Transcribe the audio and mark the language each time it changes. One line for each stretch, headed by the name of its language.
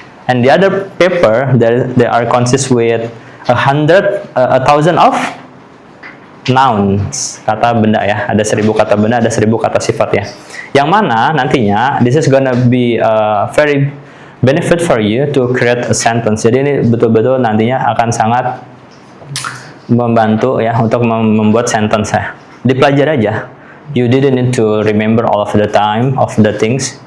English: And the other paper they are consist with 1,000 of nouns,
Indonesian: kata benda ya. Ada 1.000 kata benda, ada 1.000 kata sifat ya. Yang mana nantinya
English: this is gonna be very benefit for you to create a sentence.
Indonesian: Jadi ini betul-betul nantinya akan sangat membantu ya untuk membuat sentence ya. Dipelajari aja.
English: You didn't need to remember all of the time of the things.